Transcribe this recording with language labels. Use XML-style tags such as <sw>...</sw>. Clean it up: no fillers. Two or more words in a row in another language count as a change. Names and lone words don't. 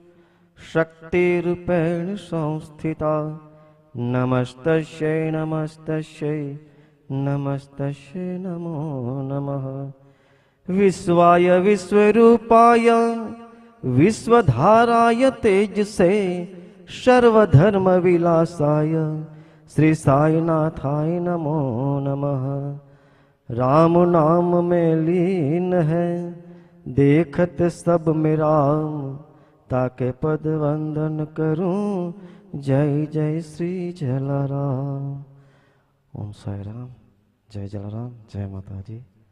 <sa>शक्तिरूपेण संस्थिता नमस्तस्यै नमस्तस्यै नमस्तस्यै नमो नमः विश्वाय विश्वरूपाय विश्वधाराय तेजसे सर्वधर्म विलासाय श्री साईनाथाय नमो नमः</sa> <hi>राम नाम में लीन है देखत सब मेरा ताके पद वंदन करूं जय जय श्री जलाराम. ओम साई राम, जय जलाराम, जय माताजी.</hi>